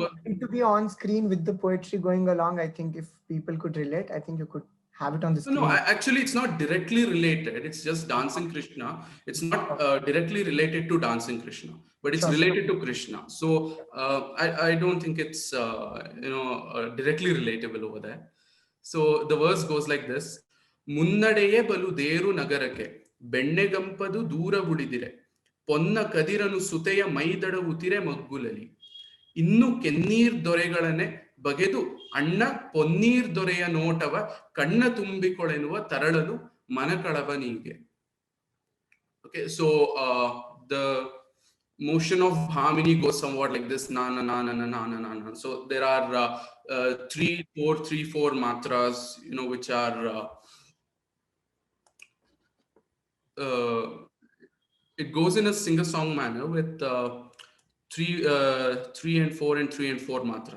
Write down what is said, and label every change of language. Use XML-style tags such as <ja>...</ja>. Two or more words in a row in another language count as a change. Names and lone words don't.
<en>want it to be on screen with the poetry going along, I think if people could relate, I think you could have it on the screen. No, actually, it's not directly related. It's just Dancing Krishna. It's not directly related to Dancing Krishna, but it's related to Krishna. So I don't think it's directly relatable over there. So the verse goes like this:</en> <kn>ಮುನ್ನಡೆಯೇ ಬಲು ದೇರು ನಗರಕ್ಕೆ ಬೆಣ್ಣೆಗಂಪದು ದೂರ ಉಳಿದಿರೆ ಪೊನ್ನ ಕದಿರನು ಸುತೆಯ ಮೈದಡವುತಿರೆ ಮಗ್ಗುಲಲಿ ಇನ್ನು ಕೆನ್ನೀರ್ ದೊರೆಗಳನೆ ಬಗೆದು ಅಣ್ಣ ಪೊನ್ನೀರ್ ದೊರೆಯ ನೋಟವ ಕಣ್ಣ ತುಂಬಿಕೊಳೆನುವ ತರಳನು ಮನಕಳವನಿಗೆ.</kn> <en>Okay, so the motion of harmony goes somewhat like this: na na na na na na na na. So there are 3, 4, 3, 4 matras, which are it goes in a singer-song manner with 3 and 4 and 3 and 4 matras.</en>